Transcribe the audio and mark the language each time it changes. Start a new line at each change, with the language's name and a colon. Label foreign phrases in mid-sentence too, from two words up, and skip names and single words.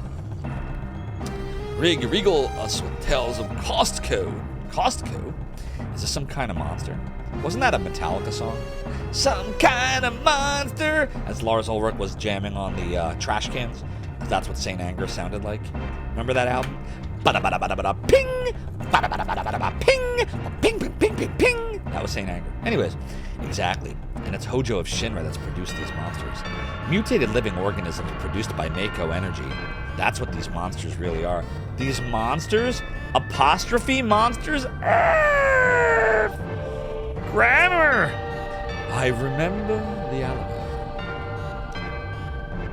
English: Regal us with tales of Costco. Costco? Is this some kind of monster? Wasn't that a Metallica song? Some kind of monster! As Lars Ulrich was jamming on the trash cans. Because that's what St. Anger sounded like. Remember that album? Bada-bada-bada-bada ping! Bada-bada-bada-bada ping! Ping, ping, ping, ping, ping! That was St. Anger. Anyways, exactly. And it's Hojo of Shinra that's produced these monsters. Mutated living organisms produced by Mako energy. That's what these monsters really are. These monsters? Apostrophe monsters? Grammar! I remember the Alamo.